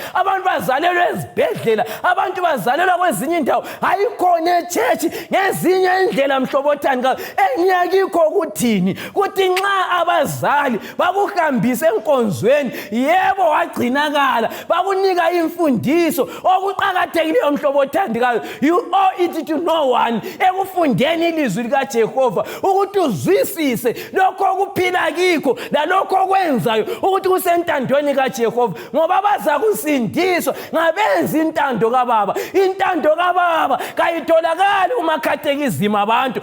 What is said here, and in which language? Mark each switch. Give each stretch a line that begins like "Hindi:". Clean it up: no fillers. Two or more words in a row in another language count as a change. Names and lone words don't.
North Ndebele: Abantu bazalelwe ezibhedlela, abantu bazalelwa kwezinye indawo hayikhona echechi. Ngezinye indlela mhlobo othandekayo engiyakikho ukuthini kuthi nxa abazali bakuhambise enkonzweni yebo wagcinakala bakunika imfundiso okuqhakathekileyo mhlobo othandekayo.
English: You owe it to no one
North Ndebele: ekufundeni ilizwi likaJehova ukuthi uzwisise lokho okuphila kikho lalokho okwenzayo ukuthi kusentandweni kaJehova ngoba baza kusindiswa ngabenza intando kaBaba. Intando kaBaba kayitholakali umakhathekizima abantu.